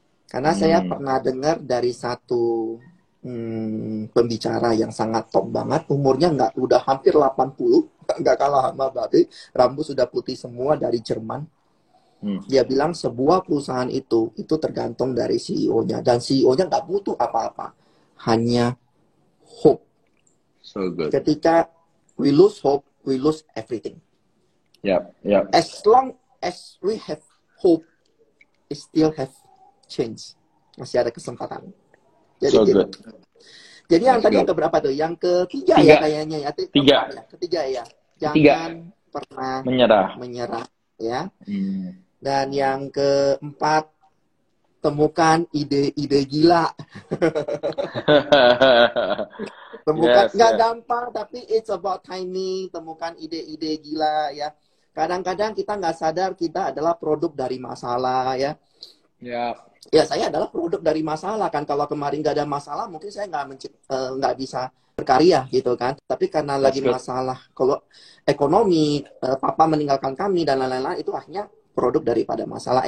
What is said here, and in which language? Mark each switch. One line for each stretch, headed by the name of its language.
Indonesian: Karena saya pernah dengar dari satu pembicara yang sangat top banget, umurnya udah hampir 80, nggak kalah sama Babe, rambut sudah putih semua, dari Jerman. Dia bilang sebuah perusahaan itu tergantung dari CEO-nya, dan CEO-nya nggak butuh apa-apa, hanya hope.
English: So good.
Indonesian: Ketika
English: we lose hope, we lose everything. Yep. As long as we have hope, we still have change.
Indonesian: Masih ada kesempatan. Jadi
English: so
Indonesian: gitu.
English: Good.
Indonesian: Jadi yang tadi yang keberapa tuh? Yang ketiga ya kayaknya ya. Ketiga ya. Jangan pernah menyerah ya. Dan yang keempat, temukan ide-ide gila. Temukan, nggak gampang, tapi
English: it's about timing.
Indonesian: Temukan ide-ide gila ya. Kadang-kadang kita nggak sadar kita adalah produk dari masalah ya. Ya, saya adalah produk dari masalah kan. Kalau kemarin nggak ada masalah, mungkin saya nggak bisa berkarya gitu kan. Tapi karena lagi masalah, kalau ekonomi, papa meninggalkan kami dan lain-lain, itu akhirnya produk daripada masalah.